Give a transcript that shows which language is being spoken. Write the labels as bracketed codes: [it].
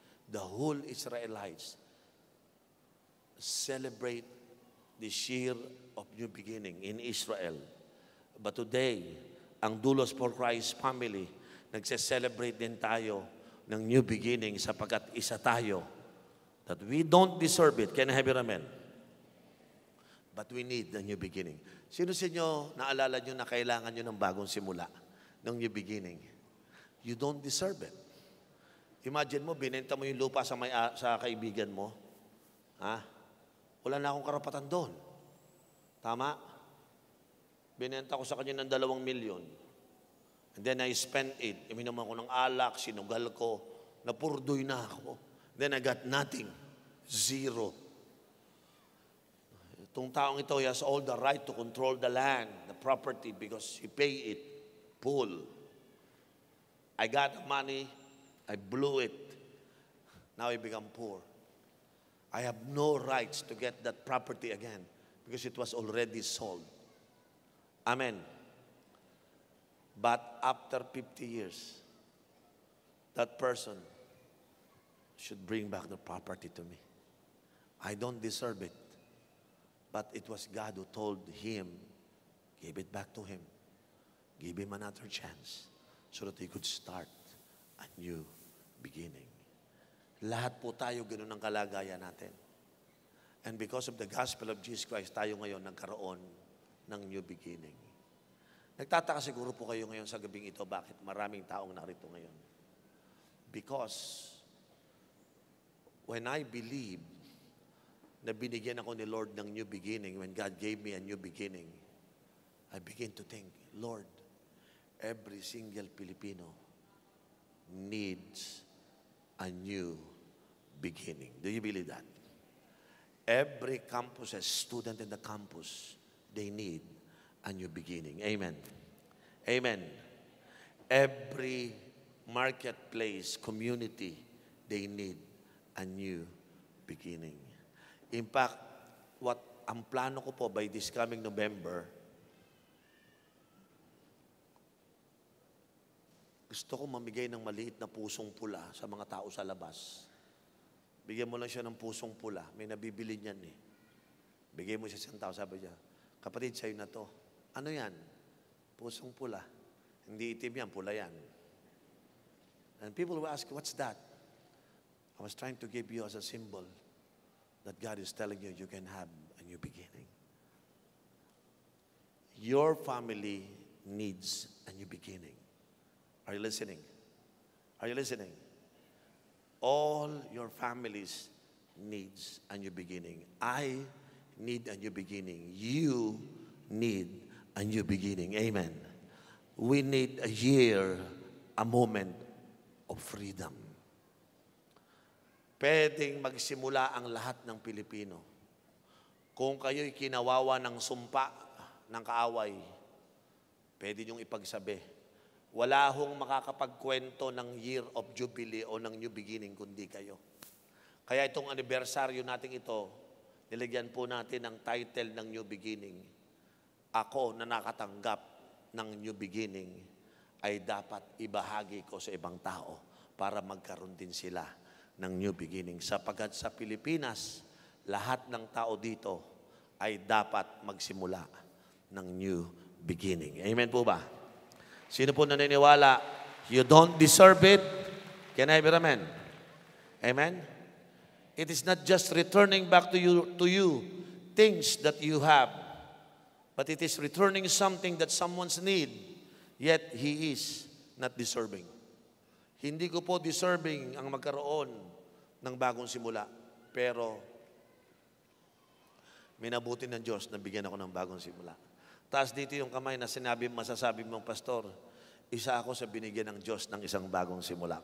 [en] The whole Israelites celebrate this year of new beginning in Israel. But today, [tl] ang Doulos for Christ family, nagse-celebrate din tayo [en] ng new beginning [tl] sapagkat isa tayo [en] that we don't deserve it. Can I have your amen? But we need the new beginning. [tl] Sino sa inyo naalala nyo na kailangan nyo ng bagong simula, ng new beginning? [en] You don't deserve it. [tl] Imagine mo, binenta mo yung lupa sa kaibigan mo. Ha? Wala na akong karapatan doon. Tama? Binenta ko sa kanya ng 2 milyon. [en] And then I spent it. [tl] Iminom ako ng alak, sinugal ko, napurdoy na ako. [en] Then I got nothing. Zero. [tl] Itong taong ito, [en] he has all the right to control the land, the property, because he paid it full. I got the money, I blew it. Now I become poor. I have no rights to get that property again because it was already sold. Amen. But after 50 years, that person should bring back the property to me. I don't deserve it. But it was God who told him, give it back to him. Give him another chance so that he could start a new beginning. [tl] Lahat po tayo ganun ang kalagayan natin. [en] And because of the gospel of Jesus Christ, [tl] tayo ngayon nagkaroon ng new beginning. Nagtataka siguro po kayo ngayon sa gabing ito, bakit maraming taong narito ngayon? [en] Because when I believe [tl] na binigyan ako ni Lord ng [en] new beginning, when God gave me a new beginning, I begin to think, Lord, every single Filipino needs a new beginning. Do you believe that? Every campus, a student in the campus, they need a new beginning. Amen. Amen. Every marketplace, community, they need a new beginning. [tl] In fact, ang plano ko po by this coming November, gusto ko mamigay ng maliit na pusong pula sa mga tao sa labas. Bigyan mo lang siya ng pusong pula. May nabibili niyan eh. Bigay mo siya sa isang tao, sabi niya, kapatid, sa'yo na to. Ano yan? Pusong pula. Hindi itim yan, pula yan. [en] And people will ask, what's that? I was trying to give you as a symbol that God is telling you, you can have a new beginning. Your family needs a new beginning. Are you listening? Are you listening? All your families needs a new beginning. I need a new beginning. You need a new beginning. Amen. We need a year, a moment of freedom. [tl] Pwedeng magsimula ang lahat ng Pilipino. Kung kayo'y kinawawa ng sumpa, ng kaaway, pwede niyong ipagsabi. Wala hong makakapagkwento ng year of jubilee o ng new beginning kundi kayo. Kaya itong anibersaryo natin ito, nilagyan po natin ang title ng new beginning. Ako na nakatanggap ng new beginning ay dapat ibahagi ko sa ibang tao para magkaroon din sila ng new beginning. Sapagkat sa Pilipinas, lahat ng tao dito ay dapat magsimula ng new beginning. Amen po ba? Sino po naniniwala, [en] you don't deserve it? Can I have an amen? Amen? It is not just returning back to you things that you have, but it is returning something that someone's need, yet he is not deserving. [tl] Hindi ko po deserving ang magkaroon ng bagong simula. Pero, minabuti ng Diyos na bigyan ako ng bagong simula. Taas dito yung kamay na masasabi mong, Pastor, isa ako sa binigyan ng Diyos ng isang bagong simula.